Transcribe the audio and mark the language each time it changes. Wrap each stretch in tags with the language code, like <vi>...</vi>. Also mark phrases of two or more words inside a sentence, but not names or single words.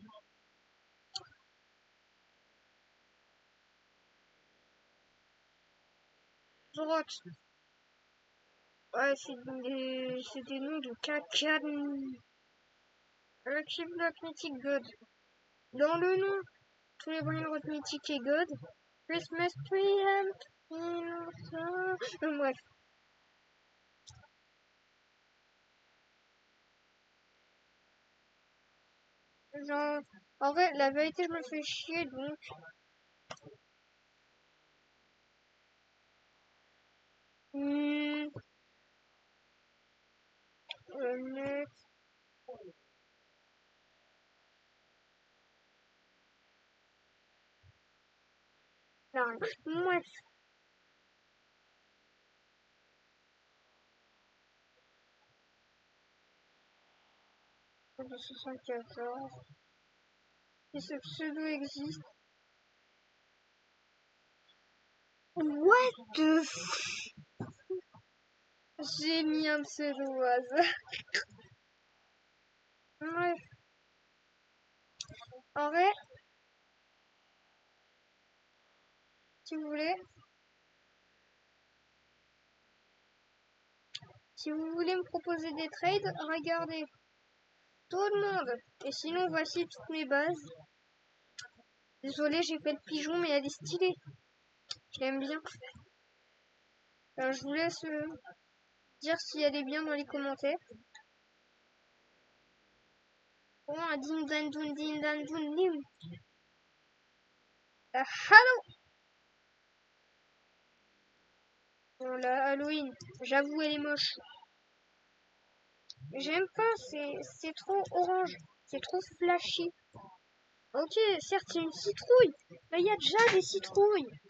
<fr>Droite. Ouais, c'est des noms de caca. Archive Black Mythic God. Dans le nom, tous les brainrots mythiques et God.</fr> <en>Christmas tree and...</en> <fr>Bref. Genre, en vrai, la vérité, je me fais chier, donc... Hmm, mais... Non, bref. 74. Si ce pseudo existe.</fr> <en>What the f...</en> <fr>J'ai mis un pseudo au hasard. Bref. En vrai, si vous voulez, si vous voulez me proposer des trades, regardez. Tout le monde. Et sinon, voici toutes mes bases. Désolé, j'ai fait le pigeon, mais elle est stylée. Je l'aime bien. Alors, je vous laisse dire si elle est bien dans les commentaires. Oh, un din dan dun din dan dun dim. Hello. Bon, la Halloween, j'avoue, elle est moche. J'aime pas, c'est trop orange. C'est trop flashy. Ok, certes, c'est une citrouille. Mais il y a déjà des citrouilles.</fr>